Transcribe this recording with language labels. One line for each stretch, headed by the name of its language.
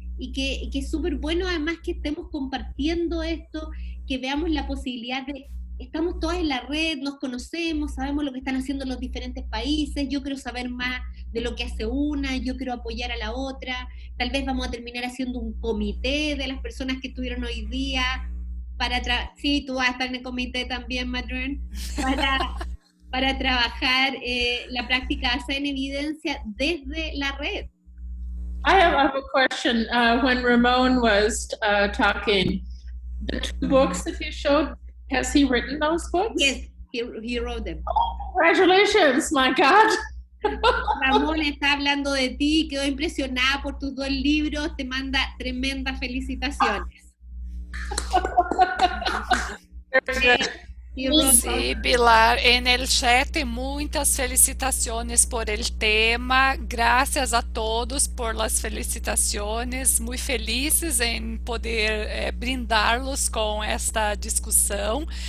Spanish: Y que es súper bueno además que estemos compartiendo esto, que veamos la posibilidad de, estamos todas en la red, nos conocemos, sabemos lo que están haciendo los diferentes países, yo quiero saber más de lo que hace una, yo quiero apoyar a la otra, tal vez vamos a terminar haciendo un comité de las personas que estuvieron hoy día, sí, tú vas a estar en el comité también, Madryn, para trabajar la práctica basada en evidencia desde la red.
English: I have a question. When Ramon was talking, the 2 books that he showed, has he written those books? Yes, he wrote them. Oh, congratulations, my God.
Spanish: Ramón está hablando de ti, quedó impresionada por tus 2 libros, te manda tremendas felicitaciones. Sí, Pilar, en el chat muchas felicitaciones por el tema, gracias a todos por las felicitaciones, muy felices en poder brindarlos con esta discussão.